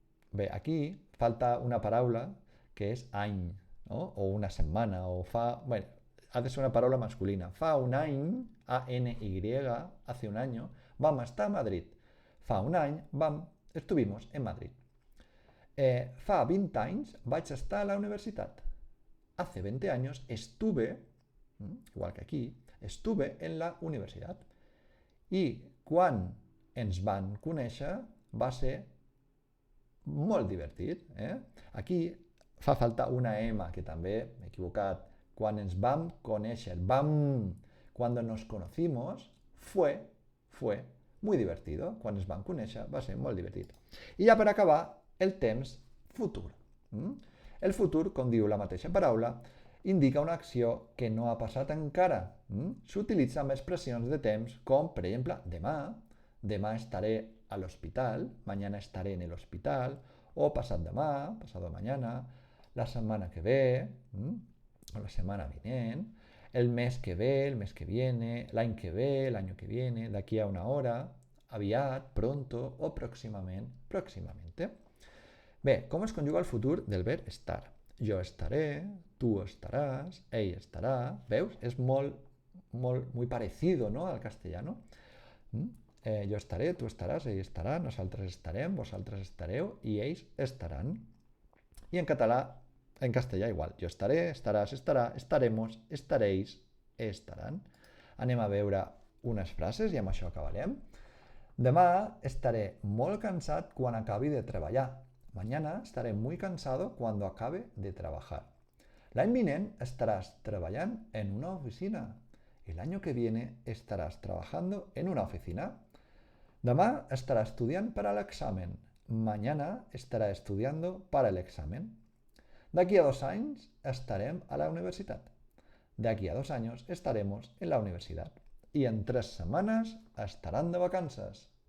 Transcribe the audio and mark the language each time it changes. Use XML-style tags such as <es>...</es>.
<ca>Bé, aquí falta una paraula que és any, no? O una setmana, o fa... Bé, ha de ser una paraula masculina. Fa un any, A-N-Y,</ca> <es>hace un año,</es> <ca>vam estar a Madrid. Fa un any,</ca> <es>estuvimos en Madrid.</es> <ca>Fa 20 anys vaig estar a la universitat.</ca> <es>Hace 20 años estuve, igual que aquí, estuve en la universitat.</es> <ca>I quan ens van conèixer va ser molt divertit. Aquí fa falta una M, que també m'he equivocat. Quan ens vam conèixer,</ca> <es>cuando nos conocimos, fue muy divertido.</es> <ca>Quan ens vam conèixer va ser molt divertit. I ja per acabar, el temps futur. El futur, com diu la mateixa paraula, indica una acció que no ha passat encara. S'utilitza amb expressions de temps com, per exemple, demà estaré a l'hospital,</ca> <es>mañana estaré en el hospital,</es> <ca>o passat demà,</ca> <es>pasado mañana,</es> <ca>la setmana que ve, o la setmana vinent, el mes que ve,</ca> <es>el mes que viene,</es> <ca>l'any que ve,</ca> <es>el año que viene,</es> <ca>d'aquí a una hora, aviat,</ca> <es>pronto o próximamente.</es> <ca>Bé, com es conjuga el futur del verb estar? Jo estaré, tu estaràs, ell estarà. Veus?</ca> <es>És muy parecido, ¿no?, al castellano.</es> <ca>Jo estaré, tu estaràs, ell estarà, nosaltres estarem, vosaltres estareu i ells estaran. I en català, en castellà igual. Jo estaré, estaràs, estarà, estaremos, estaréis, estaran. Anem a veure unes frases i amb això acabarem. Demà estaré molt cansat quan acabi de treballar.</ca> <es>Mañana estaré muy cansado cuando acabe de trabajar.</es> <ca>L'any vinent estaràs treballant en una oficina.</ca> <es>El año que viene estarás trabajando en una oficina. Demà estará estudiant para el examen. Mañana estará estudiando para el examen.</es> <ca>D'aquí a 2 anys estarem a la universitat.</ca> <es>D'aquí a 2 años estaremos en la universidad. Y en</es> <ca>3 setmanes estaran de vacances.</ca>